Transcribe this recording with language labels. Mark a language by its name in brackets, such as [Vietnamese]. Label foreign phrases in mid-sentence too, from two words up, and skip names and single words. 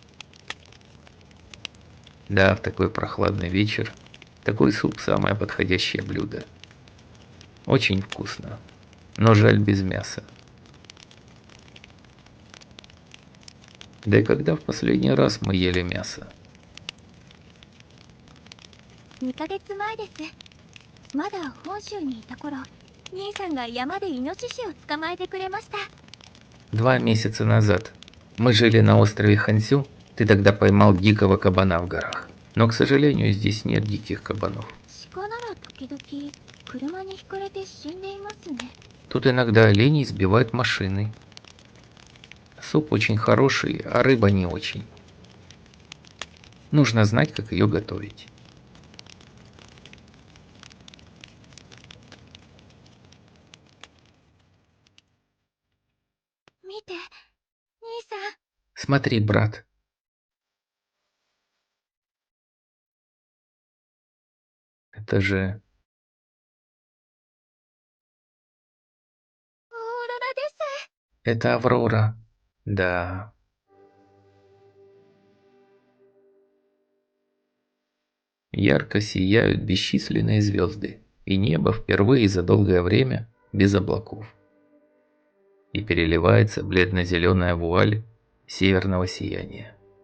[Russian] Да, в такой прохладный вечер такой суп самое подходящее блюдо. Очень вкусно, но жаль без мяса. Да и когда в последний раз мы ели мясо? [Japanese] 2 ヶ月前です。まだ本州にいた頃、兄さんが山でイノシシを捕まえてくれました。 [Russian] 2 месяца назад. Мы жили на острове Хансю, ты тогда поймал дикого кабана в горах. Но, к сожалению, здесь нет диких кабанов. [Japanese] 鹿なら時々車にひかれて死んでいますね。 [Russian] Тут иногда оленей сбивают машины. Суп очень хороший, а рыба не очень. Нужно знать, как ее готовить. [Japanese] Мите, 兄さん。 [Russian] Смотри, брат. Это же... [Japanese] オーロラです。 [Russian] Это Аврора. Да. Ярко сияют бесчисленные звезды, и небо впервые за долгое время без облаков. И переливается бледно-зеленая вуаль северного сияния.